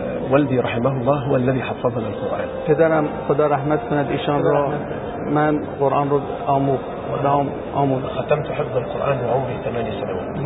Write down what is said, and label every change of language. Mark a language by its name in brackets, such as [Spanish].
[Arabic] والدي رحمه الله هو الذي حفظنا القرآن. [Persian] پدرم خدا رحمت کند ایشان را، من قرآن رو آموخت. [Arabic] ختمت حفظ القرآن و عمري 8 سنوات.